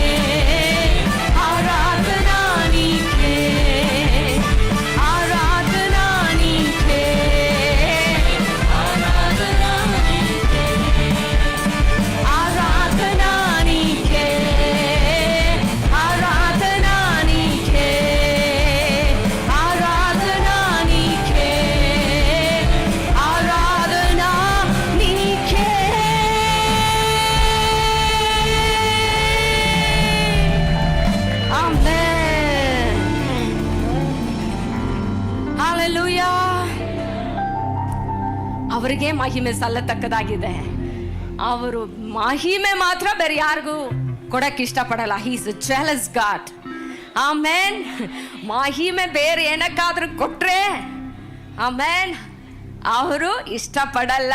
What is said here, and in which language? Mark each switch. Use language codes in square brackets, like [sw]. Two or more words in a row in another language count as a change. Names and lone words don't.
[te] ఆరాధన నీకే, ఆరాధన నీకే, ఆరాధన నీకే, ఆరాధన నీకే, ఆరాధన నీకే, ఆరాధన నీకే, ఆరాధన నీకే. ఆమేన్. [kn] ಹಲ್ಲೆಲೂಯಾ. ಅವರಿಗೆ ಮಹಿಮೆ ಸಲ್ಲತಕ್ಕದಾಗಿದೆ. ಅವರು ಮಹಿಮೆ ಮಾತ್ರ ಬೇರೆ ಯಾರಿಗೂ ಕೊಡಕ್ಕೆ ಇಷ್ಟಪಡಲ್ಲ. [en] He is a jealous God. ಆಮೇನ್. [kn] ಮಹಿಮೆ ಬೇರೆ ಏನಕ್ಕಾದ್ರೂ ಕೊಟ್ರೆ ಆಮೇನ್ ಅವರು ಇಷ್ಟಪಡಲ್ಲ.